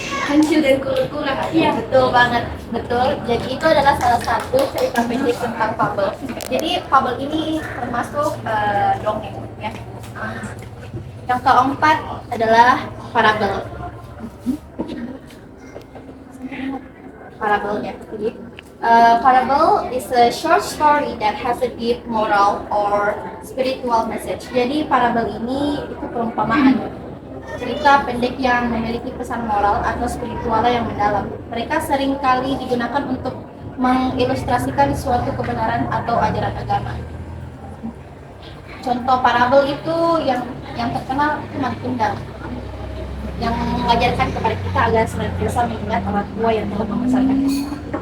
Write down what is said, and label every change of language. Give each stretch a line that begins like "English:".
Indonesian: Hancur dan kurang. Iya, betul banget, betul. Jadi itu adalah salah satu cerita pendek tentang fable. Jadi fable ini termasuk dongeng ya. Yang keempat adalah parabel. Parabelnya. Jadi
English: Parable is a short story that has a deep moral or spiritual message.
Indonesian: Jadi parabel ini itu perumpamaan, cerita pendek yang memiliki pesan moral atau spiritual yang mendalam. Mereka seringkali digunakan untuk mengilustrasikan suatu kebenaran atau ajaran agama. Contoh parabel itu yang terkenal itu Mat Kendang, yang mengajarkan kepada kita agar senantiasa mengingat orang tua yang telah membesarkan kita.